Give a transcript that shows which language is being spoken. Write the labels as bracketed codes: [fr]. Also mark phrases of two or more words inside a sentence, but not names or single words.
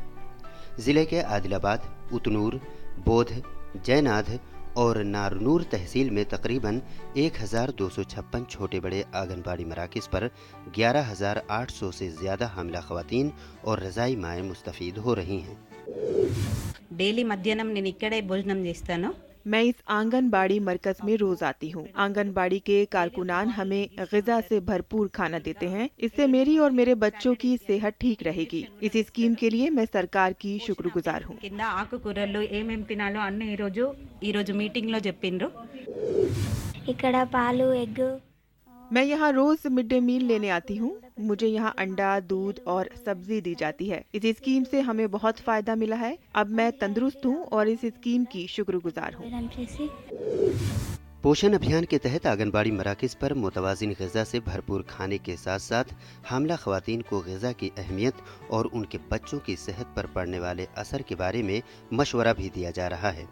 [ur] ضلع کے عادل آباد، اتنور، بودھ، جے نادھ اور نارنور تحصیل میں تقریباً 1256 چھوٹے بڑے آنگن واڑی مراکز پر 11,800 سے زیادہ حاملہ خواتین اور رضاعی مائیں مستفید ہو رہی ہیں. [te] डेली मध्याह्न నేను ఇక్కడే భోజనం చేస్తాను। [ur] میں اس آنگن واڑی مرکز میں روز آتی ہوں۔ آنگن واڑی کے کارکنان ہمیں غذا سے بھرپور کھانا دیتے ہیں. اس سے میری اور میرے بچوں کی صحت ٹھیک رہے گی۔ اس اسکیم کے لیے میں سرکار کی شکرگزار ہوں. [te] కింద ఆకుకూరలు ఏమేం తినాలో అన్ని ఈ రోజు మీటింగ్ లో చెప్పిండ్రు। ఇక్కడ పాలు ఎగ్ [ur] میں یہاں روز [en] mid day meal [ur] لینے آتی ہوں۔ مجھے یہاں انڈا، دودھ اور سبزی دی جاتی ہے. اس اسکیم سے ہمیں بہت فائدہ ملا ہے۔ اب میں تندرست ہوں اور اس اسکیم کی شکرگزار ہوں. پوشن ابھیان کے تحت آنگن واڑی مراکز پر متوازن غذا سے بھرپور کھانے کے ساتھ ساتھ حاملہ خواتین کو غذا کی اہمیت اور ان کے بچوں کی صحت پر پڑنے والے اثر کے بارے میں مشورہ بھی دیا جا رہا ہے.